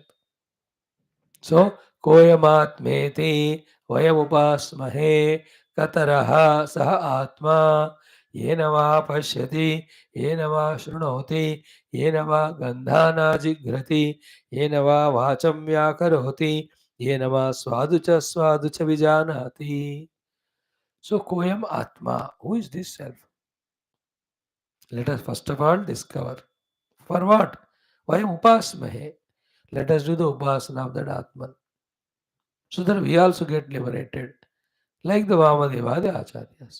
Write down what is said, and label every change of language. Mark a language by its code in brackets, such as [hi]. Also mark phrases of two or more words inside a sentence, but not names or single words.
[en] So, [sa] कोऽयमात्मेति वयमुपास्महे कतरः स आत्मा येन वा पश्यति येन वा शृणोति येन वा गन्धान् जिघ्रति येन वा वाचं व्याकरोति येन वा स्वादु च विजानाति. So, कोऽयम् आत्मा, [en] who is this self? Let us first of all discover. For what? [sa] वयम् उपास्महे. [en] Let us do the Upasana of that Atman, so that we also get liberated, like the Vamadeva, the Acharyas.